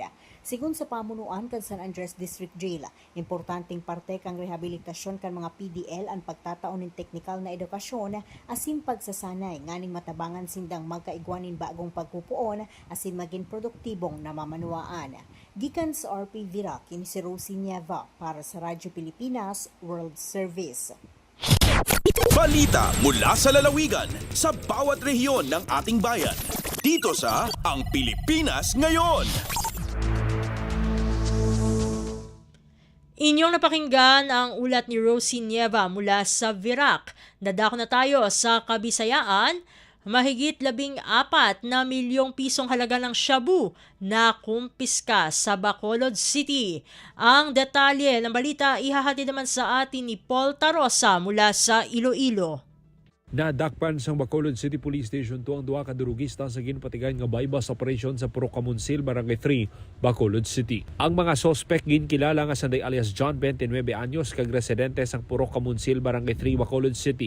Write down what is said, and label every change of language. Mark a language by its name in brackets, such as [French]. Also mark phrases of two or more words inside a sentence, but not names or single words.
[Bikol] Sigun sa pamunuan kan San Andres District Jail, importanteng parte kang rehabilitasyon kan mga PDL ang pagtataon ng teknikal na edukasyon asin pagsasanay nganing matabangan sindang magkaigwanin bagong pagpupuon asin maging produktibong namamanuaan. Gikan sa RP Virac, kini si Rosie Nieva para sa Radyo Pilipinas World Service. [Filipino] Balita mula sa lalawigan sa bawat rehiyon ng ating bayan. Dito sa Ang Pilipinas Ngayon. Inyong napakinggan ang ulat ni Rosie Nieva mula sa Virac. Nadako na tayo sa Kabisayaan. Mahigit 14 na milyong pisong halaga ng shabu na kumpiska sa Bacolod City. Ang detalye ng balita ihahatid naman sa atin ni Paul Tarosa mula sa Iloilo. [Hiligaynon] Nadakpan sang Bacolod City Police Station 2 ang duha ka durugista sa ginpatigan nga bypass operation sa Purok Kamunsil, Barangay 3, Bacolod City. Ang mga sospek ginkilala nga sanday alias John 29 anyos kag residente sang Purok Kamunsil, Barangay 3, Bacolod City.